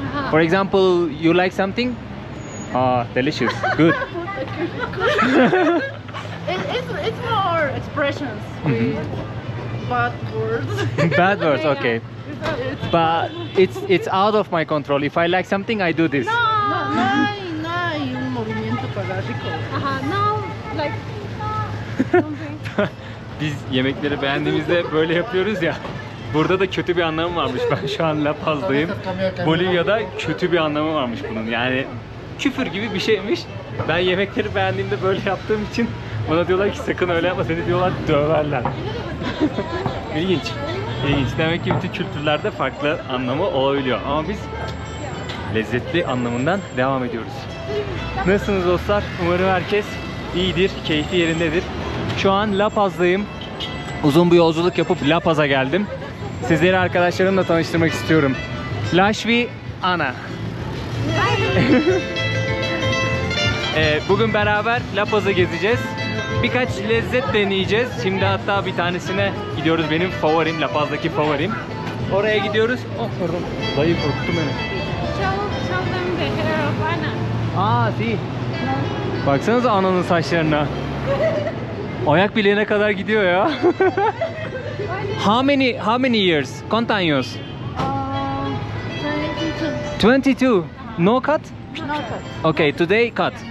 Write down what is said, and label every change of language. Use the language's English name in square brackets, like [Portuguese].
[English] For example, you like something? Delicious, good. It's more expressions with bad words. Bad words, okay. But it's out of my control. If I like something, I do this. [Spanish] No hay un movimiento para rico. [English] No, like something. [Turkish] Biz yemekleri beğendiğimizde böyle yapıyoruz ya. Burada da kötü bir anlamı varmış. Ben şu an La Paz'dayım. Bolivya'da kötü bir anlamı varmış bunun. Yani küfür gibi bir şeymiş. Ben yemekleri beğendiğimde böyle yaptığım için bana diyorlar ki sakın öyle yapma, seni diyorlar döverler. İlginç. İlginç. Demek ki bütün kültürlerde farklı anlamı olabiliyor. Ama biz lezzetli anlamından devam ediyoruz. Nasılsınız dostlar? Umarım herkes iyidir, keyfi yerindedir. Şu an La Paz'dayım. Uzun bir yolculuk yapıp La Paz'a geldim. Sizleri arkadaşlarımla tanıştırmak istiyorum. Lashvi, Ana. Bugün beraber La Paz'ı gezeceğiz. Birkaç lezzet deneyeceğiz. Şimdi hatta bir tanesine gidiyoruz. Benim favorim, La Paz'daki favorim. Oraya gidiyoruz. Oh pardon. Dayı korktu beni. [English] Show them the hair of Anna. [Spanish] Si. [Turkish] Baksanıza Ana'nın saçlarına. Ayak bileğine kadar gidiyor ya. [English] How many years? [Spanish] ¿Cuántos años? [English] 22. 22. No cut? No cut. Okay, today cut.